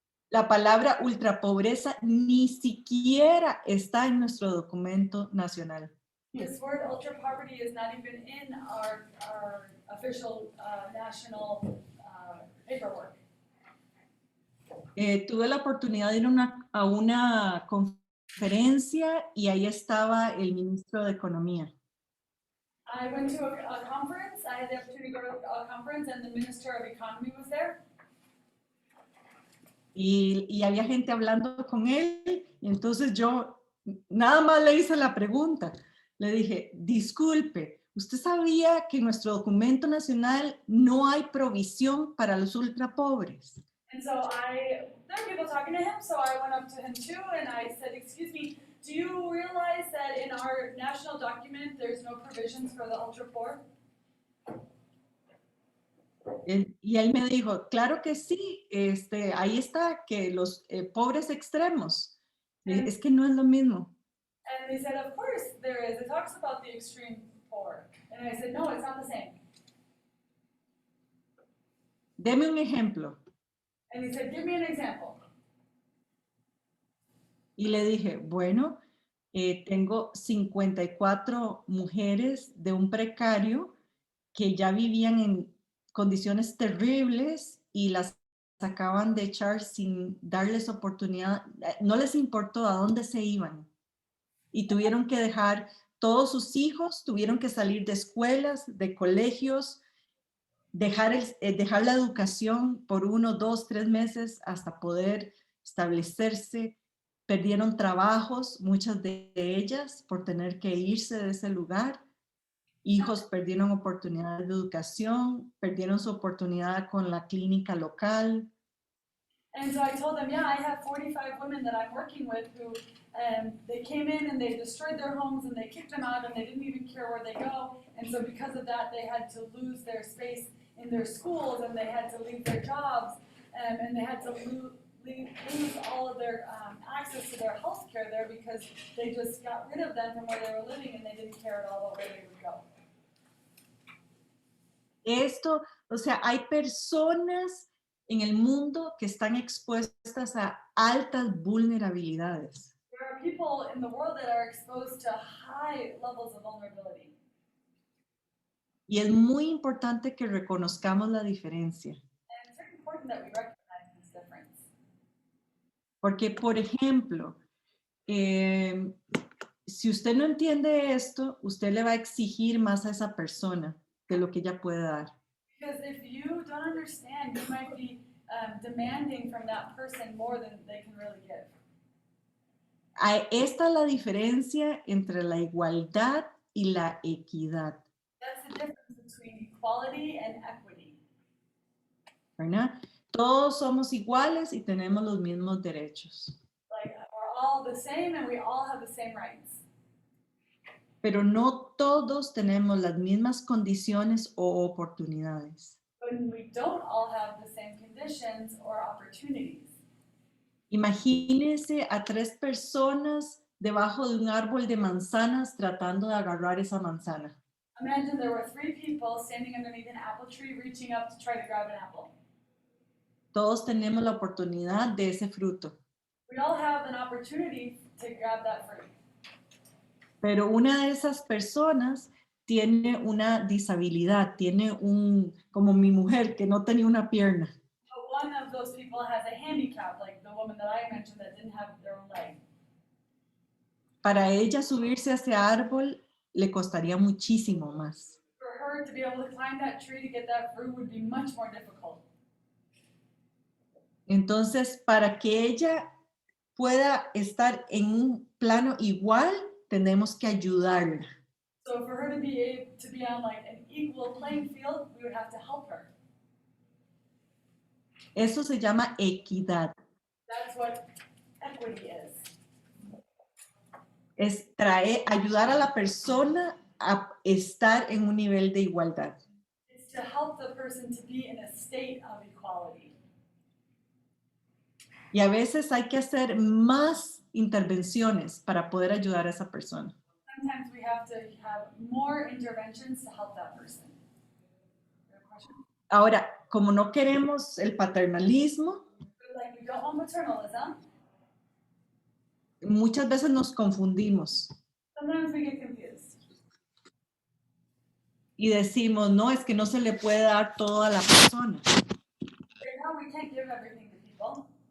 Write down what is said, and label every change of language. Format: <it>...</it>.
<es>la palabra ultrapobreza ni siquiera está en nuestro documento nacional.</es> <en>This word ultra poverty is not even in our official national paperwork.</en> <es>Tuve la oportunidad de ir a una conferencia y ahí estaba el ministro de Economía.</es> <en>I went to a conference. I had the opportunity to go to a conference, and the Minister of Economy was there.</en> <es>Y había gente hablando con él, y entonces yo nada más le hice la pregunta. Le dije, disculpe, ¿usted sabía que en nuestro documento nacional no hay provisión para los ultrapobres?</es> <en>And so there were people talking to him, so I went up to him too, and I said, excuse me, do you realize that in our national document there's no provisions for the ultra poor?</en> <es>Y él me dijo, claro que sí, ahí está, que los pobres extremos. Es que no es lo mismo.</es> <en>And they said, of course there is. It talks about the extreme poor. And I said, no, it's not the same.</en> <es>Deme un ejemplo.</es> <en>And he said, give me an example.</en> <es>Y le dije, bueno, tengo 54 mujeres de un precario que ya vivían condiciones terribles y las acaban de echar sin darles oportunidad, no les importó a dónde se iban y tuvieron que dejar todos sus hijos, tuvieron que salir de escuelas, de colegios, dejar la educación por 1, 2, 3 meses hasta poder establecerse. Perdieron trabajos, muchas de ellas, por tener que irse de ese lugar. Hijos perdieron oportunidades de educación, perdieron su oportunidad con la clínica local.</es> <en>And so I told them, yeah, I have 45 women that I'm working with who they came in and they destroyed their homes and they kicked them out and they didn't even care where they go. And so because of that, they had to lose their space in their schools and they had to leave their jobs and they had to lose all of their access to their health care there because they just got rid of them from where they were living and they didn't care at all about where they would go.</en> <es>Esto, o sea, hay personas en el mundo que están expuestas a altas vulnerabilidades.</es> <en>There are people in the world that are exposed to high levels of vulnerability.</en> <es>Y es muy importante que reconozcamos la diferencia.</es> <en>And it's very important that we recognize this difference.</en> <es>Porque, por ejemplo, si usted no entiende esto, usted le va a exigir más a esa persona de lo que ella puede dar.</es> <en>Because if you don't understand, you might be demanding from that person more than they can really give.</en> <es>Esta es la diferencia entre la igualdad y la equidad.</es> <en>That's the difference between equality and equity.</en> <es>¿Verdad? Todos somos iguales y tenemos los mismos derechos.</es> <en>Like, we're all the same and we all have the same rights.</en> <es>Pero no todos tenemos las mismas condiciones o oportunidades.</es> <en>But we don't all have the same conditions or opportunities.</en> <es>Imagínense a 3 personas debajo de un árbol de manzanas tratando de agarrar esa manzana.</es> <en>Imagine there were 3 people standing underneath an apple tree reaching up to try to grab an apple.</en> <es>Todos tenemos la oportunidad de ese fruto.</es> <en>We all have an opportunity to grab that fruit.</en> <es>Pero una de esas personas tiene una disabilidad, tiene como mi mujer que no tenía una pierna.</es> <en>But one of those people has a handicap, like the woman that I mentioned that didn't have their own leg.</en> <es>Para ella subirse a ese árbol le costaría muchísimo más.</es> <en>For her to be able to climb that tree to get that fruit would be much more difficult.</en> <es>Entonces, para que ella pueda estar en un plano igual, tenemos que ayudarla.</es> <en>So for her to be on like an equal playing field, we would have to help her.</en> <es>Eso se llama equidad.</es> <en>That's what equity is.</en> <es>Es ayudar a la persona a estar en un nivel de igualdad.</es> <en>It's to help the person to be in a state of equality.</en> <es>Y a veces hay que hacer más intervenciones para poder ayudar a esa persona.</es> <en>Sometimes we have to have more interventions to help that person. You have a question?</en> <es>Ahora, como no queremos el paternalismo,</es> <en>But like we don't want maternalism,</en> <es>muchas veces nos confundimos</es> <en>sometimes we get confused.</en> <es>y decimos, no, es que no se le puede dar todo a la persona.</es> <en>Right now we can't give everything to people.</en>